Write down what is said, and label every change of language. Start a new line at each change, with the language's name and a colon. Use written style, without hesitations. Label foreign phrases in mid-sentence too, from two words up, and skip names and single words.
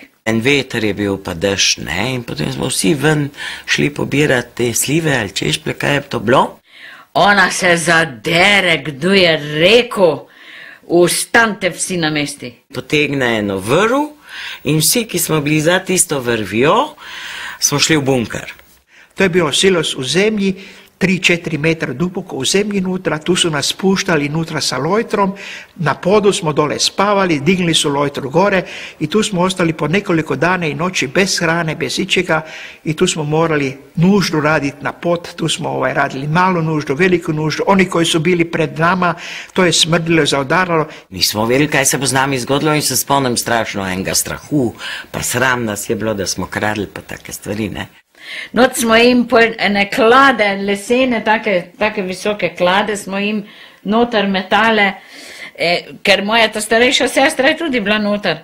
Slovenian: En veter je bil pa dež, ne, in potem smo vsi ven šli pobirati te slive ali češplje, kaj je to bilo. Ona se zadere, kdo je rekel, ustanite vsi na mesti. Potegne eno vrv in vsi, ki smo bili za tisto vrvjo, smo šli v bunker.
Croatian: To je bilo silos v zemlji, 3-4 metra duboko v zemlji nutra, tu su nas spuštali nutra sa lojtrom, na podu smo dole spavali, dignili su lojtru gore i tu smo ostali po nekoliko dana i noći bez hrane, bez ičega i tu smo morali nuždu raditi na pod, tu smo radili malu nuždu, veliku nuždu, oni koji su bili pred nama, to je smrdilo, zaodaralo.
Slovenian: Nismo vedeli, kaj se bo z nami zgodilo in se spomnim strašno enega strahu, pa sram nas je bilo, da smo kradli pa take stvari, ne. Noč smo jim ene klade, lesene, take visoke klade smo jim noter metale, ker moja ta starejša sestra je tudi bila noter.